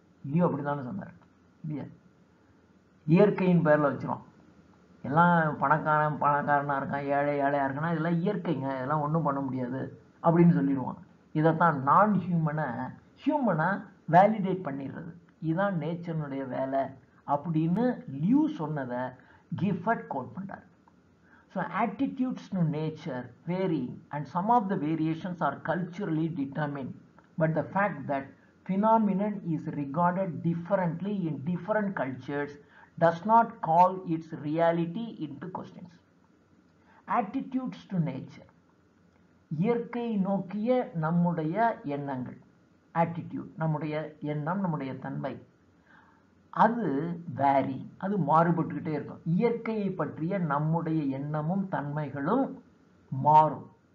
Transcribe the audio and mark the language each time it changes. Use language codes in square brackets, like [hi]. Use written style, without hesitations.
[ta] Liu அப்படிதானே சொன்னார் இல்லையா? இயற்கையின் பேரில் வச்சிரும், எல்லாம் பணக்காரனா இருக்கான், ஏழையாக இருக்கானா, இதெல்லாம் இயற்கைங்க, இதெல்லாம் ஒன்றும் பண்ண முடியாது அப்படின்னு சொல்லிடுவான். இதைத்தான் நான் ஹியூமனா வேலிடேட் பண்ணிடுறது, இதுதான் நேச்சர்னுடைய வேலை அப்படின்னு லியூ சொன்னதை கிஃபர்ட் கோட் பண்றார். [en] So attitudes to nature vary and some of the variations are culturally determined, but the fact that phenomenon is regarded differently in different cultures does not call its reality into questions. Attitudes to nature, [ta] இயற்கை நோக்கிய நம்முடைய எண்ணங்கள், attitude, நம்முடைய எண்ணம், நம்முடைய தன்மை, அது vary, அது மாறுபட்டுக்கிட்டே இருக்கும். இயற்கையை பற்றிய நம்முடைய எண்ணமும் தன்மைகளும் மாறும்.